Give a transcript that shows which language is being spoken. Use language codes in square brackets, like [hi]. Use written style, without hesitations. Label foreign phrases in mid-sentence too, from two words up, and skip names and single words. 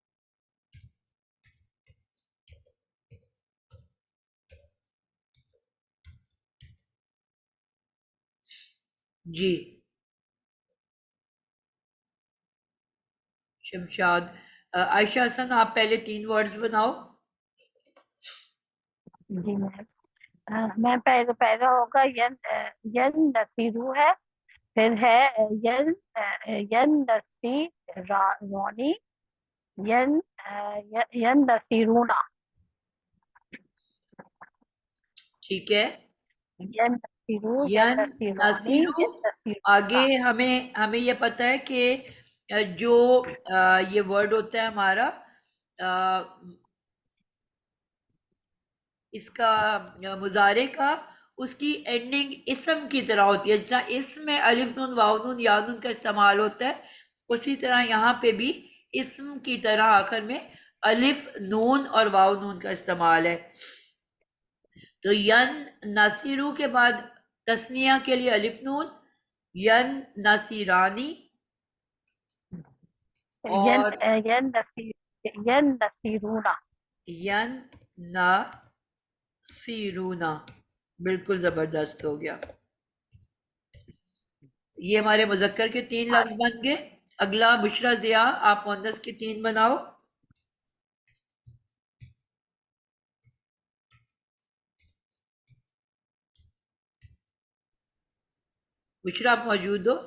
[ur] جی شمشاد. عائشہ حسن، آپ پہلے 3 ورڈز بناؤ. جی میں پہلا ہوگا [ar] ین نصیرو [ur] ہے، پھر ہے [ar] ین نصیرانی، ین نصیرونا، [ur] ٹھیک ہے. [ar] ین نصیرو، ین ین نصیرانی، ناصرو. ین نصیرونا. [ur] آگے ہمیں یہ پتہ ہے کہ جو یہ ورڈ ہوتا ہے ہمارا، اس کا مضارع کا، اس کی اینڈنگ اسم کی طرح ہوتی ہے. جس طرح اسم میں الف نون واو نون یا نون کا استعمال ہوتا ہے، اسی طرح یہاں پہ بھی اسم کی طرح آخر میں الف نون اور واو نون کا استعمال ہے. تو [ar] ین ناصرو [ur] کے بعد تثنیہ کے لیے الف نون، [ar] ین ناصرانی، ین [ur] اور [ar] ین نصیرونا. ین ناصرونا. [ur] بالکل زبردست ہو گیا. یہ ہمارے مذکر کے 3 لفظ بن گئے. اگلا بشرا ضیاء، آپ مؤنث کے 3 بناؤ. بشرا آپ موجود ہو؟